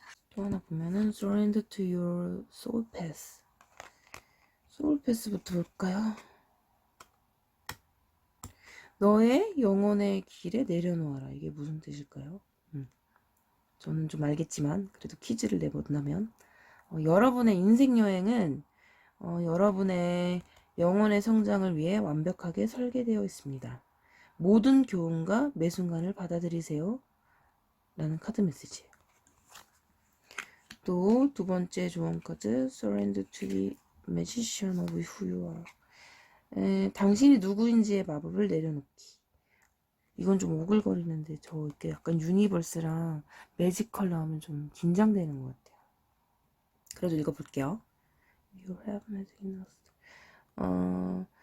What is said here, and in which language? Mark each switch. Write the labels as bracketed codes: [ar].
[ko] 또 하나 보면은 [en] surrender to your soul path. [ko] 소울 패스부터 볼까요? 너의 영혼의 길에 내려놓아라. 이게 무슨 뜻일까요? 저는 좀 알겠지만 그래도 퀴즈를 내본다면 여러분의 인생 여행은 여러분의 영혼의 성장을 위해 완벽하게 설계되어 있습니다. 모든 교훈과 매 순간을 받아들이세요. 라는 카드 메시지예요. 또 두 번째 조언 카드 [en] Surrender to the magician of who you are. [ko] 당신이 누구인지의 마법을 내려놓기. 이건 좀 오글거리는데 저 이렇게 약간 유니버스랑 매지컬 나오면 좀 긴장되는 것 같아요. 그래도 읽어볼게요. [en] You have magic in us.